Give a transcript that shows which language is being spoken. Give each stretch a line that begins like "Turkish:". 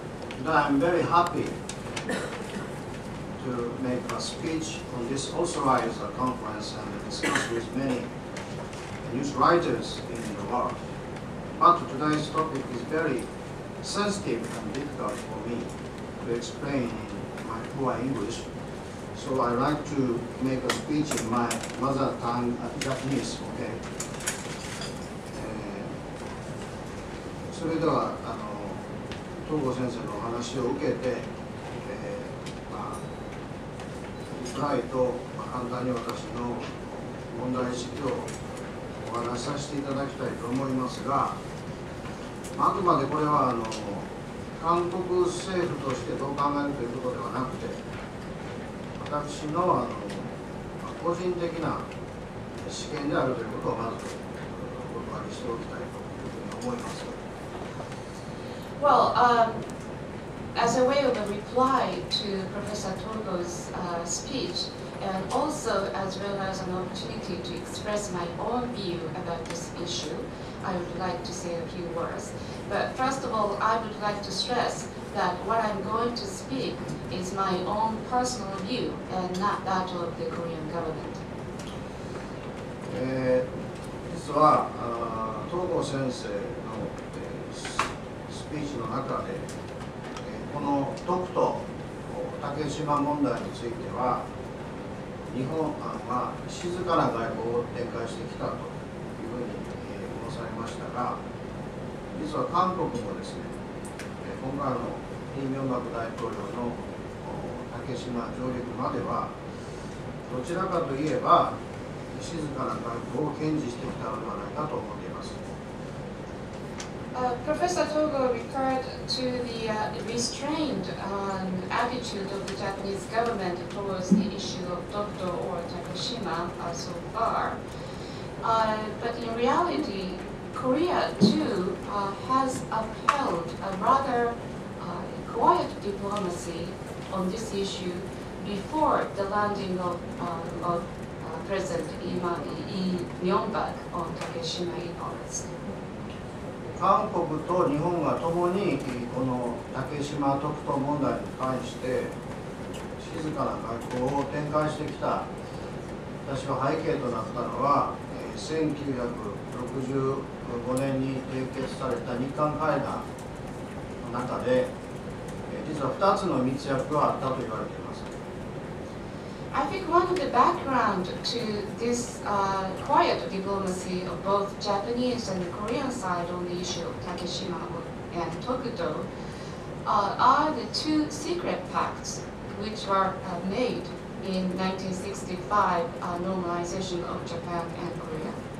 English: Today I'm very happy to make a speech on this authorized conference and discuss with many news writers in the world. But today's topic is very sensitive and difficult for me to explain in my poor English. So I like to make a speech in my mother tongue, Japanese, okay?
Japanese: それでは東郷先生のお話を受けて、リプライと簡単に私の問題意識をお話しさせていただきたいと思いますが、あくまでこれは韓国政府としてどう考えるということではなくて、私の個人的な試験であるということをまずお断りしておきたいというふうに思います。
English: Well, as a way of a reply to Professor Togo's speech, and also as well as an opportunity to express my own view about this issue, I would like to say a few words. But first of all, I would like to stress that what I'm going to speak is my own personal view and not that of the Korean government.
Japanese: 実は東郷先生のスピーチの中で、この徳と竹島問題については日本は静かな外交を展開してきたというふうに申されましたが、実は韓国もですね、今回のイ・ミョンバク大統領の竹島上陸まではどちらかといえば静かな外交を堅持してきたのではないかと思っています。
English: Professor Togo referred to the restrained attitude of the Japanese government towards the issue of Dokdo or Takeshima so far. But in reality, Korea too has upheld a rather quiet diplomacy on this issue before the landing of President Lee Myung-bak on Takeshima in August.
Japanese: 韓国と日本がともにこの竹島特等問題に関して静かな外交を展開してきた私は背景となったのは1965年に締結された日韓会談の中で実は2つの密約があったと言われています。
English: I think one of the background to this quiet diplomacy of both Japanese and the Korean side on the issue of Takeshima and Tokudo are the two secret pacts which were made in 1965 normalization of Japan and Korea.